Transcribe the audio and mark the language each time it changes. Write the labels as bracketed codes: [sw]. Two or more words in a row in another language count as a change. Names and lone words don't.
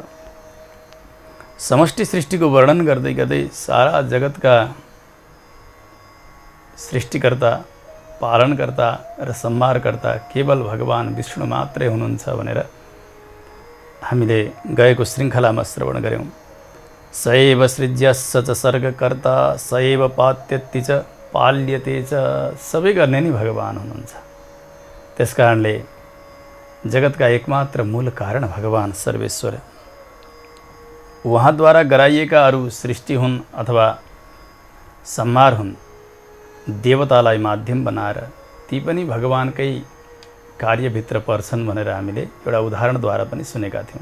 [ne] समष्टि सृष्टिको वर्णन गर्दै गर्दै सारा जगतका सृष्टिकर्ता पालनकर्ता र संहारकर्ता केवल भगवान विष्णु मात्रै हुनुहुन्छ भनेर हामीले गएको श्रृङ्खलामा श्रवण गऱ्यौँ। [sa] सैव सृज्यस्य च सर्गकर्ता सैव पात्यति च पाल्यते च, [ne] सबै गर्ने नि भगवान हुनुहुन्छ। त्यसकारणले जगतका एकमात्र मूल कारण भगवान सर्वेश्वर, उहाँद्वारा गराइएका अरू सृष्टि हुन् अथवा संहार हुन्, देवतालाई माध्यम बनाएर ती पनि भगवानकै कार्यभित्र पर्छन् भनेर हामीले एउटा उदाहरणद्वारा पनि सुनेका थियौँ।